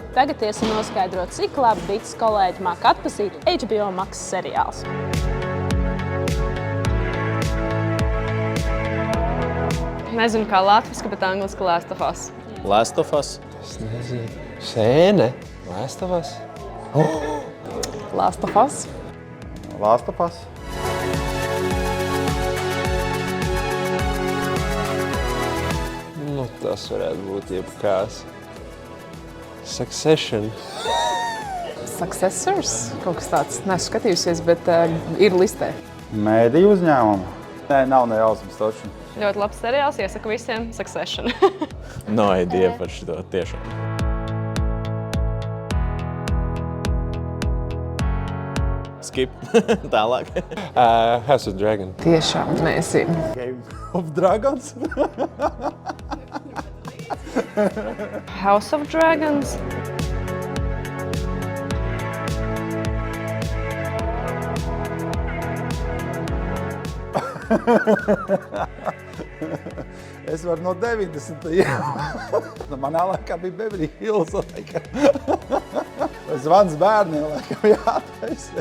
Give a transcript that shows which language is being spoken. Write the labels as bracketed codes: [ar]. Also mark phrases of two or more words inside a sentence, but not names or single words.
[lv] Tagad iesim noskaidrot, cik labi Bits kolēģi māk atpazīt HBO Max seriālus. Nezinu, kā latviski, bet angliski Last of Us. Last of Us. Es nezinu. Sēne? Last of Us? Last of Us. Last of Us. Nu, tas varētu būt jebkās. Succession. Successors? Kaut kas tāds. Neesmu skatījusies, bet ir listē. Mēdīju uzņēmumu. Nē, nav nejausmas taču. Ļoti labs seriāls, iesaku visiem Succession. [en] No idea [lv] par šito tiešām. Skip. Tālāk. House of Dragon. Tiešām nezinu. Game of Dragons. House of Dragons. Es varu no 90. Manā laikā bija Beverly Hills. Zvans bērniem laikam jātaisa.